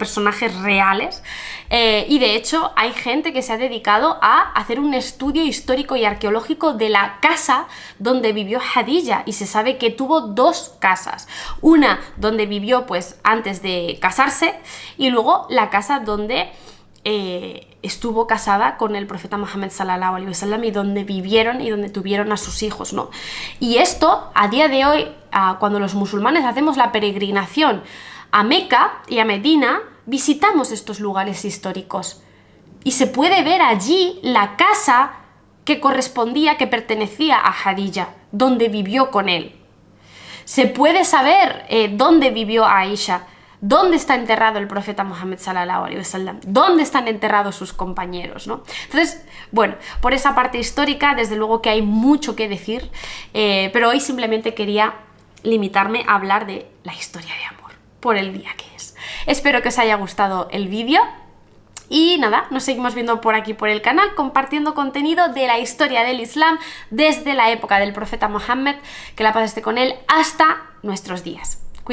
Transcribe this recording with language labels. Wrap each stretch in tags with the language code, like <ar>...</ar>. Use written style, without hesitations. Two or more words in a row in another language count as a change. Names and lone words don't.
<es>personajes reales, y de hecho hay gente que se ha dedicado a hacer un estudio histórico y arqueológico de la casa donde vivió Khadija, y se sabe que tuvo dos casas, una donde vivió pues antes de casarse y luego la casa donde estuvo casada con el profeta Muhammad</es> <ar>صلى الله عليه وسلم</ar> <es>y donde vivieron y donde tuvieron a sus hijos, ¿no? Y esto, a día de hoy, cuando los musulmanes hacemos la peregrinación a Meca y a Medina, visitamos estos lugares históricos y se puede ver allí la casa que correspondía, que pertenecía a Khadija, donde vivió con él. Se puede saber dónde vivió Aisha, dónde está enterrado el profeta Muhammad</es> <ar>صلى الله عليه وسلم,</ar> <es>dónde están enterrados sus compañeros, ¿no? Entonces, bueno, por esa parte histórica, desde luego que hay mucho que decir, pero hoy simplemente quería limitarme a hablar de la historia de amor, por el día que es. Espero que os haya gustado el vídeo. Y nada, nos seguimos viendo por aquí por el canal, compartiendo contenido de la historia del Islam desde la época del profeta Muhammad, que la paz esté con él, hasta nuestros días.</es>